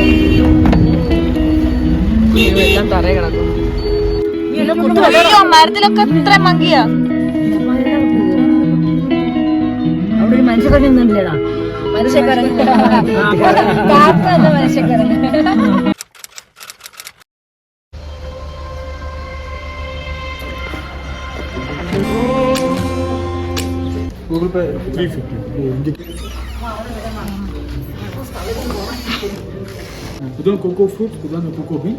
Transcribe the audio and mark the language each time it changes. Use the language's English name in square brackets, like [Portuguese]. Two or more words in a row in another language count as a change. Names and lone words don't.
[Malayalam] എല്ലാം തറയെ കിടക്കും. മരത്തിലൊക്കെ ഇത്ര മങ്കിയാ. അവിടെ ഒരു മനുഷ്യക്കണ്ണി ഒന്നുമില്ലടാ. മനുഷ്യക്കരങ്ങ് മനുഷ്യക്കരങ്ങ്. Google Pay 350. [Tamil] இதுதான் [English] cocoa fruit, [Tamil] இதுதான் [English] cocoa bean.